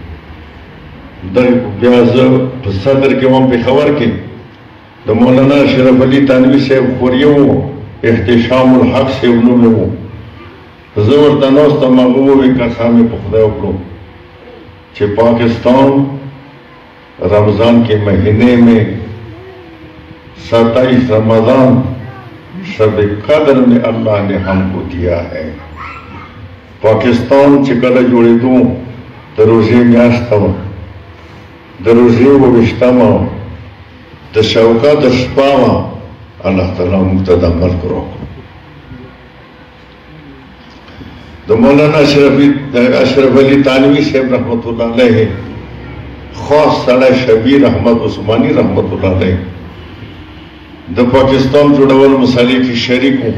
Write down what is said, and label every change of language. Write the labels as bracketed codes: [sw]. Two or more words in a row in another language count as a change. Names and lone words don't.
[ps] بیا زه په صدر کې وم پېښور کې د مولانا اشرف علي تانوي صاحب خوریه و، احتشام الحق صاحب نوم و. زه ورته ناستم، هغه وویل قسم مې په خدای وکړو چې [ur] پاکستان رمضان کے مہینے میں 27 رمضان شب قدر میں اللہ نے ہم کو دیا ہے. [ps] پاکستان چې کله جوړېدو د روژې میاشته وه، د روژې 28مه وه، د شوکت شپه وه. الله تعالی موږ ته دا ملک راکړو. د مولانا اشرف علي تانوي صاحب [ar] رحمت الله علیه [ps] خاص سړی شبیر احمد عثماني [ar] رحمت الله علیه [ps] د پاکستان جوړول مسالې کې شریک و.